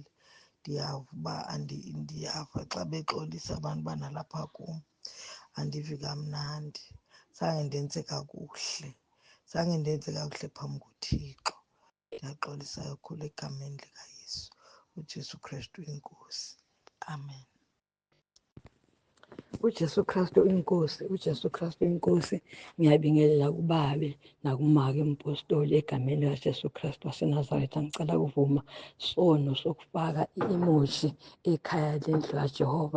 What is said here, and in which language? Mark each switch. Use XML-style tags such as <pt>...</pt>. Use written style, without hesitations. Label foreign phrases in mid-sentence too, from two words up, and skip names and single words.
<xh>Ndiyava uba ndiyava xa bexolisa abantu banalapha kum, andivi kamnandi. Zange ndenze kakuhle phambi koThixo. Ndiyaxolisa kakhulu egameni likaYesu, uJesu Kristu inkosi. Amen. uJesu Kristu inkosi.</xh> <zu>Ngiyabingelela kubabe nakumake impostoli egameni likaJesu Kristu waseNazaretha. Ngicela kuvuma sono sokufaka i-emoji ekhaya lendlu kaJehova.</zu>